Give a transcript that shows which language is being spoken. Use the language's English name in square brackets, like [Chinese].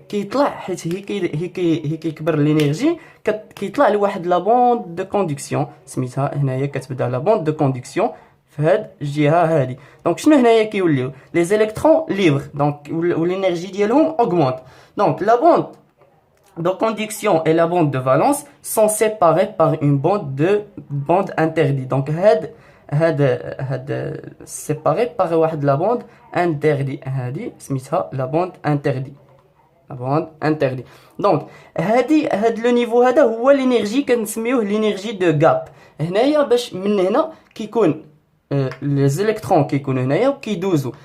[Arabic] كيطلع حيت هي كيكبر الانرجي كيطلع لواحد [French] لا بوند دو كوندكسيون [Arabic] سميتها هنايا كتبدا لا بوند دو كوندكسيون في هاد الجهه هادي. دونك شنو هنايا كيوليو لي زيليكترون ليبر، دونك والانرجي ديالهم augmente. [French] دونك لا بوند de conduction et la bande de valence sont séparées par une bande interdite. Donc هاد [Arabic] هاد سيباري باغي واحد [French] لا بوند انتردي، [Arabic] هادي سميتها لا بوند انتردي، لا بوند انتردي. دونك هاد لو نيفو هذا هو لينيرجي كنسميوه [French] لينيرجي دو غاب. [Arabic] هنايا باش من هنا كيكون لي زيليكترون كيكونوا هنايا وكيدوزوا.